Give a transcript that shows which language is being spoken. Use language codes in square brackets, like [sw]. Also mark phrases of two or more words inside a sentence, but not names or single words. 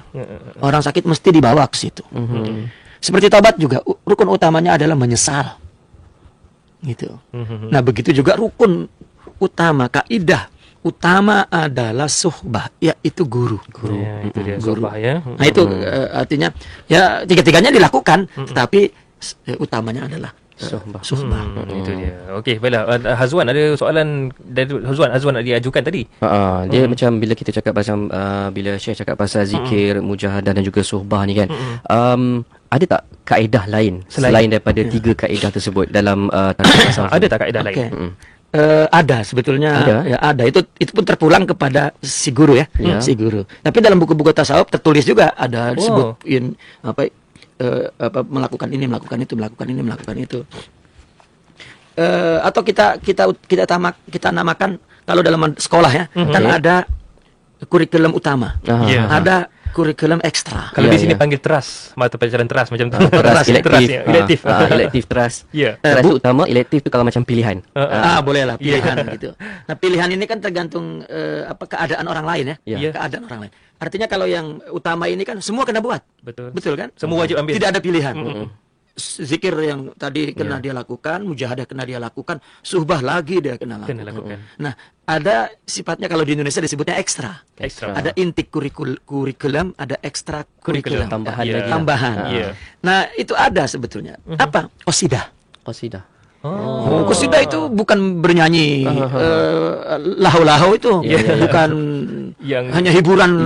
[id] Orang sakit mesti dibawa ke situ. Seperti taubat juga, rukun utamanya adalah menyesal. Gitu. Nah, begitu juga rukun utama, kaidah utama adalah suhbah, yaitu guru. Ya, itu dia suhbah ya. Nah, itu artinya ya tiga-tiganya dilakukan, tetapi utamanya adalah suhbah. Itu dia. Okey, baiklah. [ms] Hazwan ada soalan dari Hazwan nak diajukan tadi. Dia macam bila kita cakap pasal bila Syekh cakap pasal zikir, mujahadah dan juga suhbah ni kan. Ada tak kaedah lain selain daripada 3 kaedah tersebut dalam tasawuf? Ada tak kaedah lain? Oke. [id] Ada sebetulnya [ms] Ada? [id] ya ada, itu pun terpulang kepada si guru ya, [ms] Ya. [id] si guru. Tapi dalam buku-buku tasawuf tertulis juga ada disebutin melakukan ini, melakukan itu, melakukan ini, melakukan itu. Atau kita namakan kalau dalam sekolah ya, kan ada kurikulum utama, [ms] Ya. [id] ada kurikulum ekstra. [ms] Kalau Ya, di sini ya. panggil teras, mata pelajaran teras macam tu. Teras elektif. [id] ya. Elektif. [ms] Elektif teras. [id] Ya. [ms] Teras tu utama, elektif tu kalau macam pilihan. [id] Boleh lah pilihan gitu. Nah, pilihan ini kan tergantung keadaan orang lain ya. Ya. Keadaan orang lain. Artinya kalau yang utama ini kan semua kena buat. [ms] Betul. [id] Betul kan? Semua wajib ambil. Tidak ada pilihan. zikir yang tadi kena dia lakukan, mujahadah kena dia lakukan, suhbah lagi dia kena lakukan. Nah, ada sifatnya kalau di Indonesia disebutnya ekstra. Ada inti kurikulum, ada ekstra kurikulum. Tambahan. Nah, itu ada sebetulnya. Apa? Qasidah. Qasidah itu bukan bernyanyi lahu-lahu itu, bukan yang hanya hiburan